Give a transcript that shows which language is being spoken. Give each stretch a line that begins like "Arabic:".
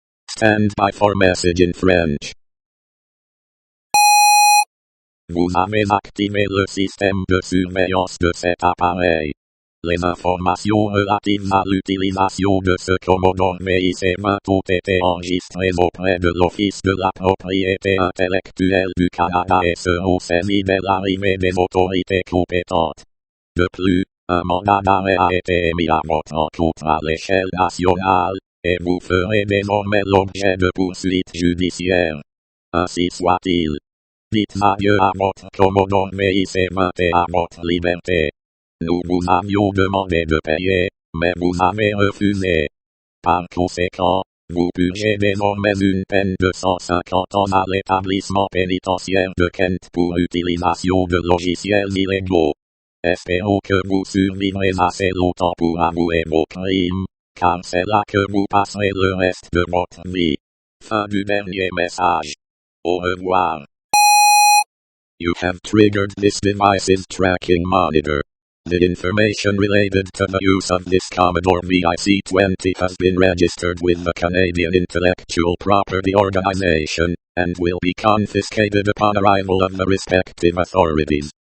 English: Stand by for message in French.
French: Vous avez activé le système de surveillance de cet appareil. Les informations relatives à l'utilisation de ce Commodore VIC ont été enregistrées auprès de l'Office de la propriété intellectuelle du Canada et seront saisies dès l'arrivée des autorités compétentes. De plus, un mandat d'arrêt a été émis à votre encontre à l'échelle nationale, et vous ferez désormais l'objet de poursuites judiciaires. Ainsi soit-il. Dites adieu à votre Commodore VIC-20 et à votre liberté. Nous vous avions demandé de payer, mais vous avez refusé. Par conséquent, vous purgez désormais une peine de 150 ans à l'établissement pénitentiaire de Kent pour utilisation de logiciels illégaux. Espérons que vous survivrez assez longtemps pour avouer vos crimes, car c'est là que vous passerez le reste de votre vie. Fin du dernier message. Au revoir.
English: You have triggered this device's tracking monitor. The information related to the use of this Commodore VIC-20 has been registered with the Canadian Intellectual Property Organization, and will be confiscated upon arrival of the respective authorities.